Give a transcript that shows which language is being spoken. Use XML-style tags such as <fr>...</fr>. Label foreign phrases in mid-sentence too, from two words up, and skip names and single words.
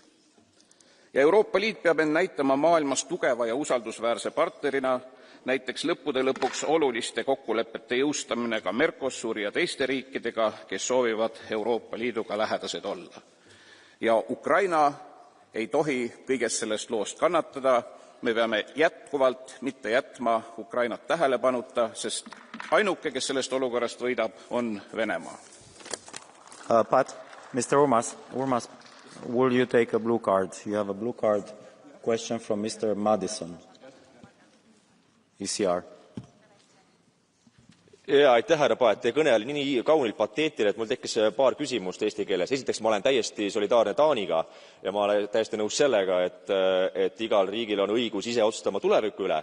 <et>Ja Euroopa Liit peab end näitama maailmas tugeva ja usaldusväärse partnerina, näiteks lõppude lõpuks oluliste kokkulepete jõustamine ka Mercosuri ja teiste riikidega, kes soovivad Euroopa Liiduga lähedased olla. Ja Ukraina ei tohi kõigest sellest loost kannatada, me peame jätkuvalt mitte jätma Ukrainat tähelepanuta, sest ainuke, kes sellest olukorrast võidab, on Venemaa.</et> <en>Pat, Mr. Urmas, will you take a blue card? You have a blue card question from Mr. Madison, ECR.</en> <et>Aitäh, härra Paet. Teie kõne oli nii kaunilt pateetiline, et mul tekkis paar küsimust eesti keeles. Esiteks, ma olen täiesti solidaarne Taaniga ja ma olen täiesti nõus sellega, et igal riigil on õigus ise otsustama tuleviku üle.</et>